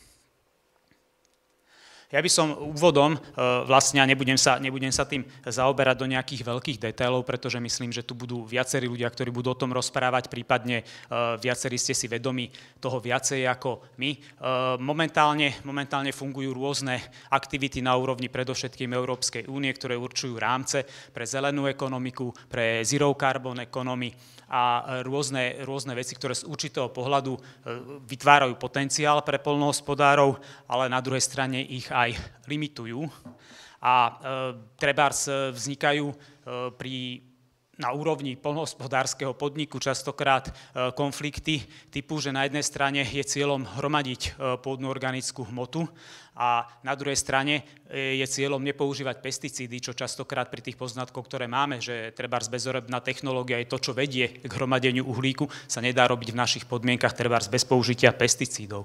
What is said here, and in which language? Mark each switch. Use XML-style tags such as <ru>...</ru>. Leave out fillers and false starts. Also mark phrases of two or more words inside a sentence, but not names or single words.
<sl>Ja by som úvodom vlastne, nebudem sa tým zaoberať do nejakých veľkých detailov, pretože myslím, že tu budú viacerí ľudia, ktorí budú o tom rozprávať, prípadne viacerí ste si vedomi toho viacej ako my. Momentálne fungujú rôzne aktivity na úrovni predovšetkým Európskej únie, ktoré určujú rámce pre zelenú ekonomiku, pre</sl> <en>zero carbon economy</en> <sl>a rôzne veci, ktoré z určitého pohľadu vytvárajú potenciál pre poľnohospodárov, ale na druhej strane ich aj limitujú. A trebárs vznikajú na úrovni poľnohospodárskeho podniku častokrát konflikty typu, že na jednej strane je cieľom hromadiť pôdnu organickú hmotu a na druhej strane je cieľom nepoužívať pesticídy, čo častokrát pri tých poznatkoch, ktoré máme, že trebárs bezorebná technológia je to, čo vedie k hromadeniu uhlíku, sa nedá robiť v našich podmienkach trebárs bez použitia pesticídov.</sl>